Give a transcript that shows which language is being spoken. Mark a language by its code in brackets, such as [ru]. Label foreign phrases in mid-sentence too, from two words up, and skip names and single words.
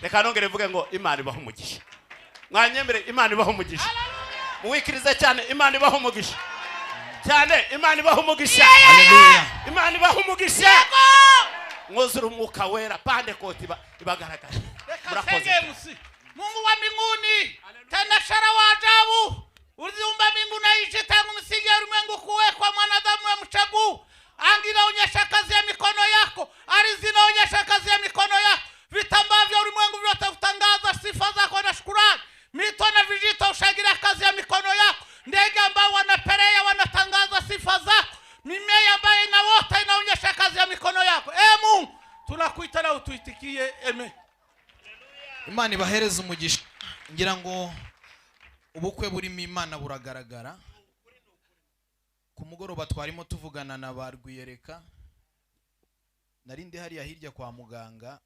[rw] Reka nongere mvuge ngo Imana ibaho umugisha. Mwanyemere Imana ibaho umugisha. Muwikirize cyane Imana ibaho umugisha. Cyane Imana ibaho umugisha. Haleluya. Imana ibaho umugisha. Mwuzura umwuka wera Pentecote ibagaragara. Murakoze. [sw] Mungu wa mbinguni, tanashara wa ajabu, uliumba mbingu na nchi tangu msingi ya ulimwengu kuwekwa mwanadamu wa mchaguu. Anga inaonyesha kazi ya mikono yako, ardhi inaonyesha kazi ya mikono yako. Vitambaa vya ulimwengu vyote hutangaza sifa zako na shukrani. Mito na vijito hushangilia kazi ya mikono yako. Ndege ambao wanaperea wanatangaza sifa zako. Mimea ambayo inaota inaonyesha kazi ya mikono yako. Mungu, tunakuita na utuitikie. Amen. [rw] Imana ibahereze umugisha. Ngira ngo ubukwe burimo Imana buragaragara. Ku mugoroba twarimo tuvugana na barwiyereka. Narindi hariya hirya kwa muganga.